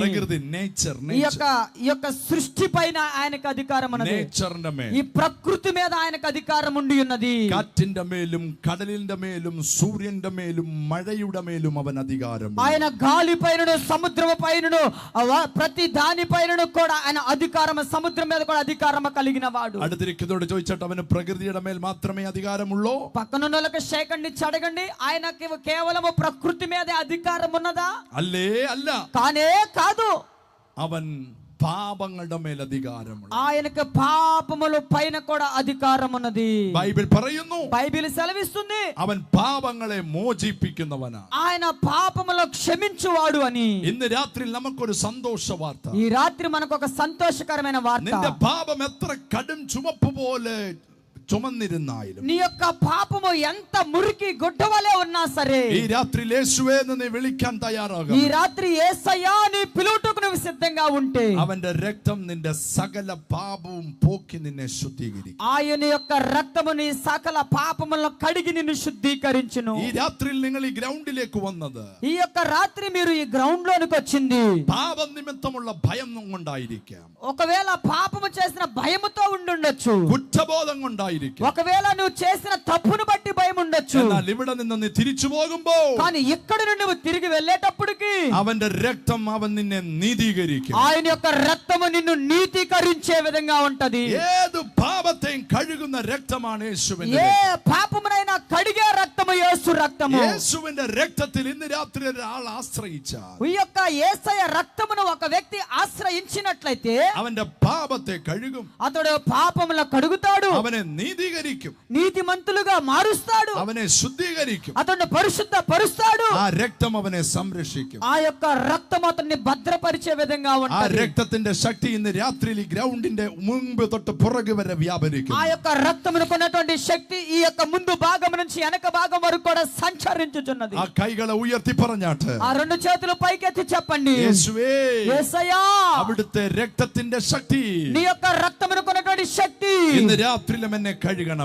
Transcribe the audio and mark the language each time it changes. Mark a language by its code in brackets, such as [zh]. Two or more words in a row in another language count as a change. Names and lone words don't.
[ml] പ്രകൃതി, നേച്ചർ, [te] ఈ యొక్క సృష్టి పైన ఆయనకు అధికారం ఉన్నది. [ml] നേച്ചറിന്റെ മേൽ, [te] ఈ ప్రకృతి మీద ఆయనకు అధికారం ఉండి ఉన్నది. [ml] കാറ്റിന്റെ മേലും കടലിന്റെ മേലും സൂര്യന്റെ മേലും മഴയുടെ മേലും അവൻ അധികാരം. [te] ఆయన గాలి పైనను సముద్రము పైనను ప్రతి దాని పైనను కూడా ఆయన అధికారం, సముద్రం మీద కూడా అధికారం కలిగిన వాడు. [ml] അടുത്തിരിക്കുന്നതോട് ചോദിച്ചിട്ട്, അവന് പ്രകൃതിയുടെ മേൽ മാത്രമേ അധികാരമുള്ളൂ? [te] పక్కనున్నోళ్ళకి షేకండి అడగండి, ఆయనకి కేవలము ప్రకృతి మీదే అధికారం ఉన్నదా? [ml] അല്ലേ? അല്ല. [te] కానే కాదు. [ml] അവൻ പാപങ്ങളുടെ മേൽ അധികാരമുള്ള. [te] ఆయనకు పాపముల పైన కూడా అధికారం ఉన్నది. [ml] ബൈബിൾ പറയുന്നു, [te] బైబిల్ సెలవిస్తుంది, [ml] അവൻ പാപങ്ങളെ മോചിപ്പിക്കുന്നവനാ. [te] ఆయన పాపములు క్షమించువాడు అని. [ml] ഇന്ന് രാത്രി നമുക്കൊരു സന്തോഷ വാർത്ത. [te] ఈ రాత్రి మనకు ఒక సంతోషకరమైన వార్త. [ml] നിന്റെ പാപം എത്ര കടും ചുമപ്പ് പോലെ ചുമന്നിരുന്നാലും, [te] నీ యొక్క పాపము ఎంత మురికి గుడ్డవలే ఉన్నా సరే, [ml] ഈ രാത്രി യേശുവേ എന്ന് നീ വിളിക്കാൻ തയ്യാറാകുക. [te] ఈ రాత్రి యేసయ్యా నీ పిలువటకు నువ్వు సిద్ధంగా ఉంటే, [ml] അവന്റെ രക്തം നിന്റെ സകല പാപവും പോക്കി നിന്നെ ശുദ്ധീകരിക്കും. [te] ఆయన యొక్క రక్తము నీ సకల పాపములను కడిగి నిన్ను శుద్ధీకరించును. [ml] ഈ രാത്രിയിൽ നിങ്ങൾ ഈ ഗ്രൗണ്ടിലേക്ക് വന്നത്, [te] ఈ యొక్క రాత్రి మీరు ఈ గ్రౌండ్ లోనికి వచ్చింది [ml] പാപം നിമിത്തമുള്ള ഭയം കൊണ്ടായിരിക്കാം, [te] ఒకవేళ పాపము చేసిన భయముతో ఉండుండొచ్చు, [ml] കുറ്റബോധം കൊണ്ടായിരിക്കാം, [te] ఒకవేళ నువ్వు చేసిన తప్పును బట్టి భయం ఉండొచ్చు. [ml] എന്നാൽ ഇവിടെ നിന്ന് നീ തിരിച്ചു പോകുമ്പോ, [te] కానీ ఇక్కడ నుండి నువ్వు తిరిగి వెళ్ళేటప్పటికి [ml] അവന്റെ രക്തം അവൻ നിന്നെ നീതീകരിക്കും. [te] ఆయన యొక్క రక్తము నిన్ను నీతీకరించే విధంగా ఉంటది. [ml] ഏത് പാപത്തെയും കഴുകുന്ന രക്തമാണ് യേശുവിന്റെ. [te] ఏ పాపమునైనా కడిగే రక్తము యేసు రక్తము. [ml] യേശുവിന്റെ രക്തത്തിൽ ഇന്ന് രാത്രി ഒരാൾ ആശ്രയിച്ചാൽ, [te] ఈ యొక్క యేసయ్య రక్తమును ఒక వ్యక్తి ఆశ్రయించినట్లయితే [ml] അവന്റെ പാപത്തെ കഴുകും, [te] అతడు పాపముల కడుగుతాడు, [ml] അവനെ നീതീകരിക്കും, [te] నీతిమంతులుగా మారుస్తాడు, [ml] അവനെ ശുദ്ധീകരിക്കും. [te] అతన్ని పరిశుద్ధ పరుస్తాడు. [ml] ആ രക്തം അവനെ സംരക്ഷിക്കും. [te] ఆ యొక్క రక్తం అతన్ని భద్రపరిచే విధంగా [ml] ആ [te] ఉంటుంది. [ml] രക്തത്തിന്റെ ശക്തി ഇന്ന് രാത്രിയിൽ ഈ ഗ്രൗണ്ടിന്റെ മുൻപ് തൊട്ട് പുറകു വരെ വ്യാപരിക്കും. [te] ఆ యొక్క రక్తమునకు ఉన్నటువంటి శక్తి ఈ యొక్క ముందు భాగం నుంచి వెనక భాగం వరకు కూడా సంచరించుచున్నది. [ml] ആ കൈകളെ ഉയർത്തി പറഞ്ഞാട്ട്, [te] ఆ రెండు చేతులు పైకెత్తి చెప్పండి, [ml] യേശുവേ, [te] యేసయ్యా, [ml] അവിടുത്തെ രക്തത്തിന്റെ ശക്തി [te] నీ యొక్క రక్తమునకు ఉన్నటువంటి శక్తి [ml] ഇന്ന് രാത്രിയിലും എന്നെ കഴുകണമേ,